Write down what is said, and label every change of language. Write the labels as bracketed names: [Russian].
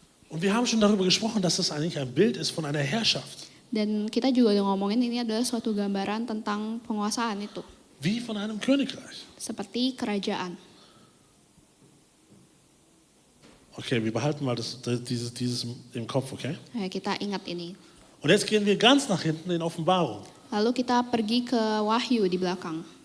[German] Und wir haben schon darüber gesprochen, dass das eigentlich ein Bild ist von einer Herrschaft. [Indonesian] Dan kita juga udah ngomongin ini adalah suatu gambaran tentang penguasaan itu. [German] wie von einem Königreich. [Indonesian] seperti kerajaan. [German] Okay, wir behalten mal dieses im Kopf, okay? [Indonesian] Ayo kita ingat ini. [German] Und jetzt gehen wir ganz nach hinten in Offenbarung. [Indonesian] Lalu kita pergi ke Wahyu di belakang.